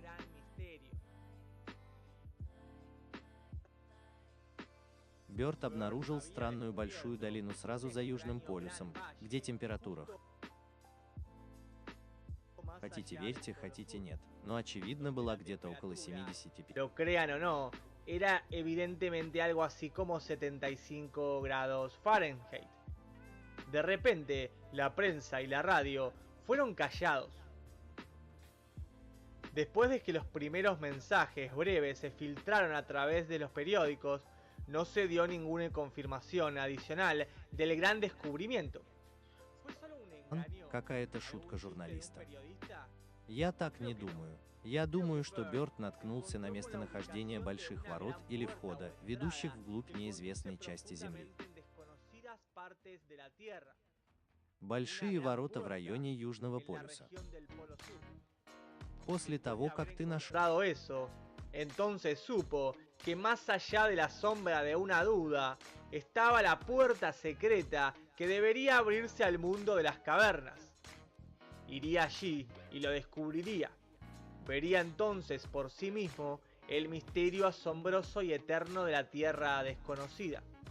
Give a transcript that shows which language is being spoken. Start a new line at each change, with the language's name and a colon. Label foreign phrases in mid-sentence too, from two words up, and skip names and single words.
Russian: Бёрд обнаружил странную большую долину сразу за Южным полюсом, где температура, хотите верьте, хотите нет, но очевидно была где-то около 75.
Spanish: Lo crean o no, era evidentemente algo así como 75 grados Fahrenheit. De repente, la prensa y la radio fueron callados. Después de que los primeros mensajes breves se filtraron a través de los periódicos, no se dio ninguna confirmación adicional del gran descubrimiento. Fue solo un engaño.
Russian: Какая-то шутка журналиста. Я так не думаю. Я думаю, что Бёрд наткнулся на местонахождение больших ворот или входа, ведущих вглубь неизвестной части Земли. Большие ворота в районе Южного полюса. После того, как ты нашел
Spanish: eso, entonces supo que más allá de la sombra de una duda, estaba la puerta secreta que debería abrirse al mundo de las cavernas. Iría allí y lo descubriría. Vería entonces por sí mismo el misterio asombroso y eterno de la tierra desconocida.